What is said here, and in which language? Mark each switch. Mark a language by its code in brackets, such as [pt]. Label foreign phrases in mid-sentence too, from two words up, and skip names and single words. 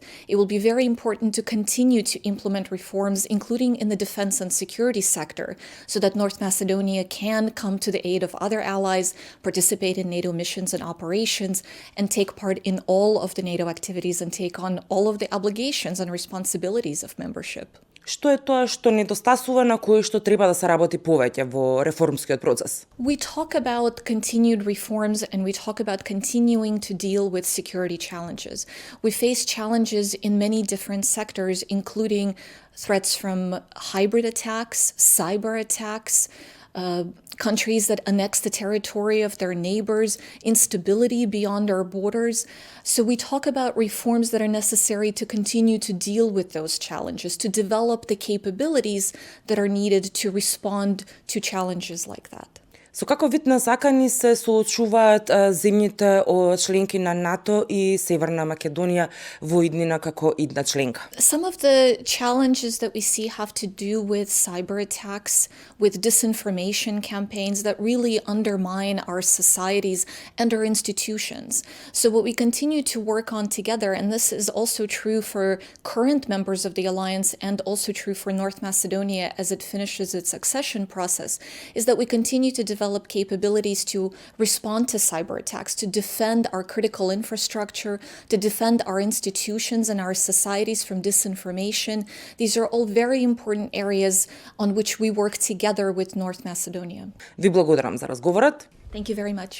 [en] It will be very important to continue to implement reforms, including in the defense and security sector, so that North Macedonia can come to the aid of other allies, participate in NATO missions and operations, and take part in all of the NATO activities and take on all of the obligations and responsibilities of membership. [mk] Што е тоа што недостасува, на кое што треба да се работи повеќе во реформскиот процес? [en] We talk about continued reforms and we talk about continuing to deal with security challenges. We face challenges in many different sectors, including threats from hybrid attacks, cyber attacks, countries that annex the territory of their neighbors, instability beyond our borders. So we talk about reforms that are necessary to continue to deal with those challenges, to develop the capabilities that are needed to respond to challenges like that. [mk] Со каков вид на закани се соочуваат земјите членки на НАТО и Северна Македонија во иднина како идна членка? [en] Some of the challenges that we see have to do with cyber attacks, with disinformation campaigns that really undermine our societies and our institutions. So what we continue to work on together, and this is also true for current members of the alliance and also true for North Macedonia as it finishes its accession process, is that we continue to develop capabilities to respond to cyber attacks, to defend our critical infrastructure, to defend our institutions and our societies from disinformation. These are all very important areas on which we work together with North Macedonia. [mk] Ви благодарам за разговорот. [en] Thank you very much.